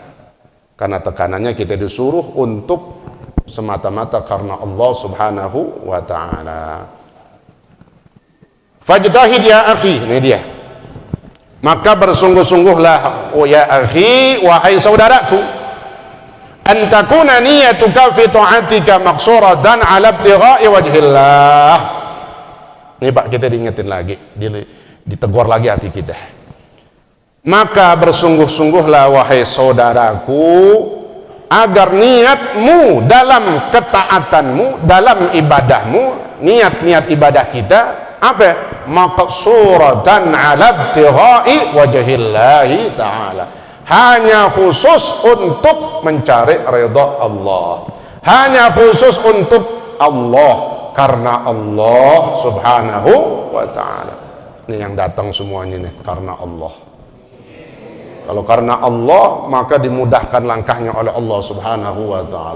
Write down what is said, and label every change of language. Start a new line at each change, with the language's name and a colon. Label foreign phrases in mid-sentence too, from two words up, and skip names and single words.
Indonesian: Karena tekanannya kita disuruh untuk semata-mata karena Allah
Arabic: سبحانه وتعالى. فاجتهد يا أخي,
Indonesian: ini dia. Maka bersungguh-sungguhlah, oh
Arabic: يا أخي,
Indonesian: wahai saudaraku,
Arabic: أن تكون نيتك في طاعتك مقصورة على ابتغاء وجه الله.
Indonesian: Ini Pak, kita diingetin lagi, ditegur lagi hati kita. Maka bersungguh-sungguhlah wahai saudaraku, agar niatmu dalam ketaatanmu, dalam ibadahmu, niat-niat ibadah kita apa?
Arabic: مقصورة على ابتغاء وجه الله تعالى,
Indonesian: hanya khusus untuk mencari ridha Allah, hanya khusus untuk Allah, karena Allah
Arabic: سبحانه وتعالى.
Indonesian: Ini yang datang semuanya nih karena Allah. Kalau karena Allah, maka dimudahkan langkahnya oleh Allah
Arabic: سبحانه وتعالى.